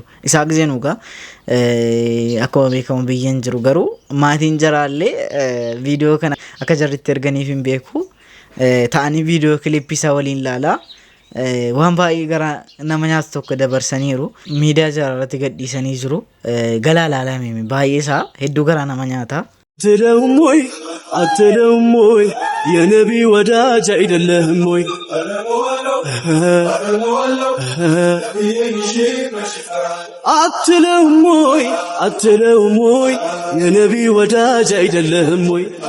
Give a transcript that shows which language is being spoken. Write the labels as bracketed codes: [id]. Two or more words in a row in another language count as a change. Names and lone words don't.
[om] Isaa giseen ugaa akkuma beekamu biyyeen jiru garuu maatiin jaraallee viidiyoo kana akka jarritti erganiif hin beeku ta'anii viidiyoo kilippii isaa waliin ilaalaa. Waan baay'ee gara nama nyaatu tokko dabarsaniiru miidiyaa jaraarratti gadhiisanii jiru galaa laalame baay'ee isaa hedduu gara nama nyaata. [am] አትለውም ወይ የነቢ ወዳጅ አይደለህም ወይ አትለውም ወይ የነቢ ወዳጅ አይደለህም ወይ